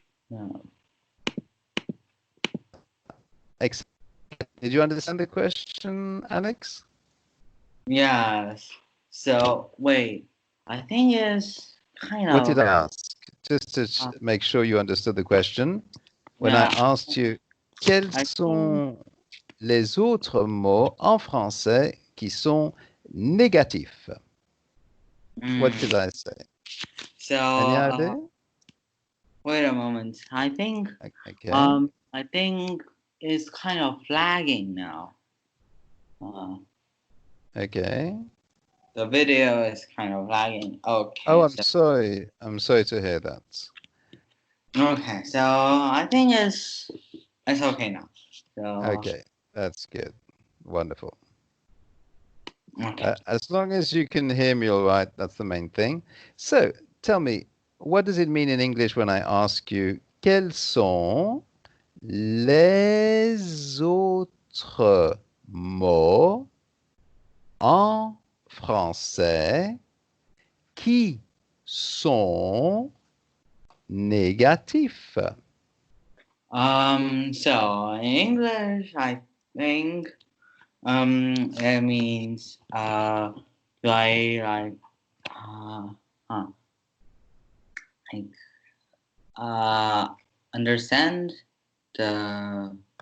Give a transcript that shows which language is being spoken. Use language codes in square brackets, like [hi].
[en] Yeah. Did you understand the question, Alex? Yes. So wait, I think it's kind What did of I ask? Just to uh, make sure you understood the question. When I yeah. asked you, [fr] quels [en] I think [fr] sont les autres mots en français qui sont négatifs? [en] What did mm, I say? so. Any idea? Wait a moment. Okay. I think it's kind of flagging now. Uh, Okay. the video is kind of lagging. Oh, Okay, I'm sorry. I'm sorry to hear that. so I think it's okay now. So Okay, that's good. Wonderful. okay. As long as you can hear me all right, that's the main thing. So, tell me, what does it mean in English when I ask you, [fr] quels sont les autres mots en français qui sont négatifs? [en] So in English, I think it means like huh, like understand the